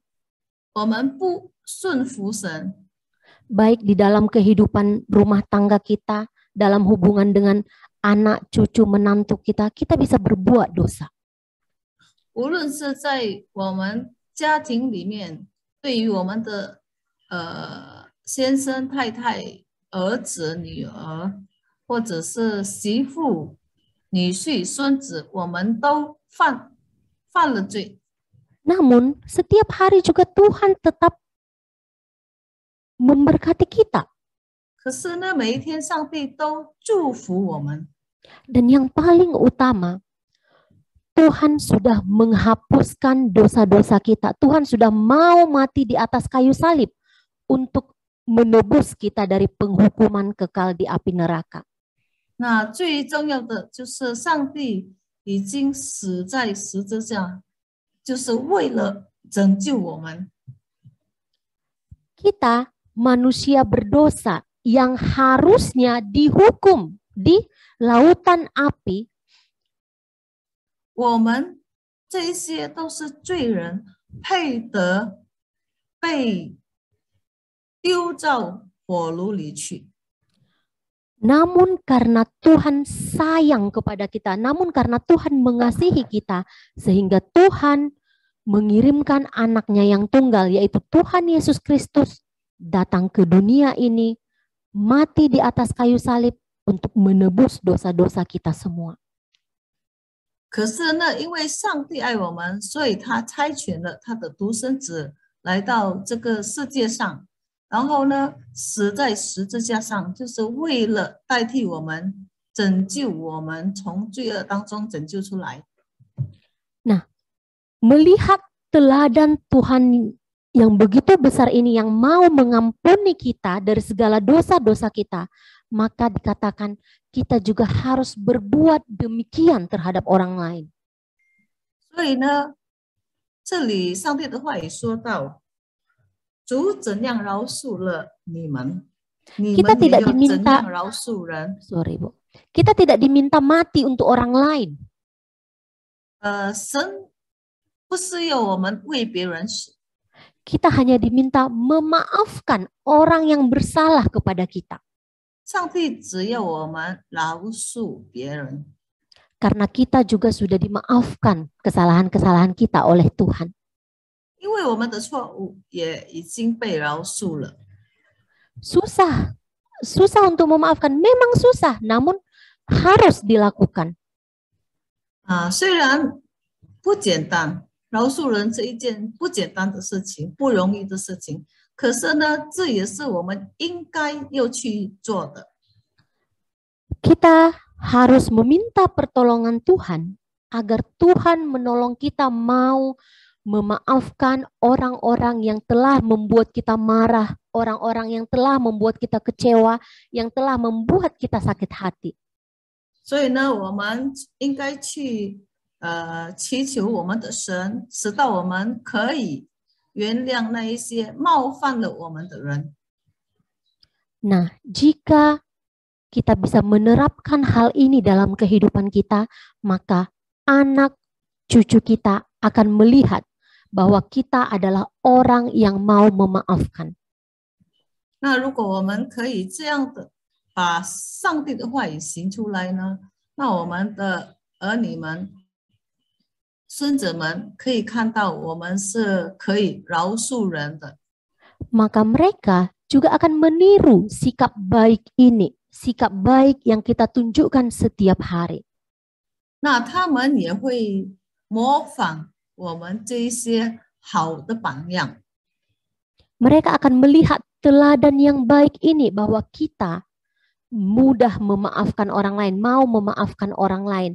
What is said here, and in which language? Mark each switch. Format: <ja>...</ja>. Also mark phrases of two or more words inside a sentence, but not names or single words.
<zh>我们不顺服神。</zh> <id>Baik di dalam kehidupan rumah tangga kita, dalam hubungan dengan anak, cucu, menantu kita, kita bisa berbuat dosa.</id> <zh>无论是在我们家庭里面，对于我们的先生、太太、儿子、女儿，或者是媳妇、女婿、孙子，我们都犯了罪。</zh> <id>Namun setiap hari juga Tuhan tetap memberkati kita.</id> <zh>可是呢，每一天上帝都祝福我们。</zh> <id>Dan yang paling utama, Tuhan sudah menghapuskan dosa-dosa kita. Tuhan sudah mau mati di atas kayu salib untuk menebus kita dari penghukuman kekal di api neraka.</id> <zh>那最重要的就是上帝已经死在十字架，就是为了拯救我们。</zh> <id>Kita manusia berdosa yang harusnya dihukum di lautan api,</id> <zh>我们这些都是罪人，配得被丢到火炉里去。</zh> <id>namun karena Tuhan sayang kepada kita, namun karena Tuhan mengasihi kita, sehingga Tuhan mengirimkan anaknya yang tunggal, yaitu Tuhan Yesus Kristus, datang ke dunia ini, mati di atas kayu salib untuk menebus dosa-dosa kita semua.</id> <zh>可是呢，因为上帝爱我们，所以他差遣了他的独生子来到这个世界上，然后呢，死在十字架上，就是为了代替我们，拯救我们从罪恶当中拯救出来。</zh> <id>Nah, melihat teladan Tuhan yang begitu besar ini, yang mau mengampuni kita dari segala dosa-dosa kita, maka dikatakan kita juga harus berbuat demikian terhadap orang lain.</id> <zh>所以呢，这里上帝的话也说到，主怎样饶恕了你们。你</zh> <id>Kita</id> <zh>们也</zh> <id>tidak</id> <zh>要怎</zh> <id>diminta</id> <zh>样饶恕人。</zh> <id>sorry Bu. Kita tidak diminta mati untuk orang lain.</id> <zh>神不是要我们为别人死，</zh> <id>Kita hanya diminta memaafkan orang yang bersalah kepada kita.</id> <zh>上帝只要我们饶恕别人，</zh> <id>Karena kita juga sudah dimaafkan kesalahan-kesalahan kita oleh Tuhan.</id> <zh>因为我们的错误也已经被饶恕了。</zh> <id>Susah untuk memaafkan. Memang susah, namun harus dilakukan.</id> <zh>虽然不简单，饶恕人这一件不简单的事情，不容易的事情，可是呢，这也是我们应该要去做的。</zh> <id>Kita harus meminta pertolongan Tuhan agar Tuhan menolong kita mau memaafkan orang-orang yang telah membuat kita marah, orang-orang yang telah membuat kita kecewa, yang telah membuat kita sakit hati.</id> <zh>所以呢，我们应该去祈求我们的神，使到我们可以原谅那一些冒犯了我们的人。</zh> <id>Nah, jika kita bisa menerapkan hal ini dalam kehidupan kita, maka anak cucu kita akan melihat bahwa kita adalah orang yang mau memaafkan.</id> <zh>那如果我们可以这样的把上帝的话语行出来呢，那我们的儿女们、孙子们可以看到我们是可以饶恕人的。</zh> <id>Maka mereka juga akan meniru sikap baik ini, sikap baik yang kita tunjukkan setiap hari.</id> <zh>那他们也会模仿我们这一些好的榜样。</zh> <id>Mereka akan melihat teladan yang baik ini bahwa kita mudah memaafkan orang lain, mau memaafkan orang lain.</id>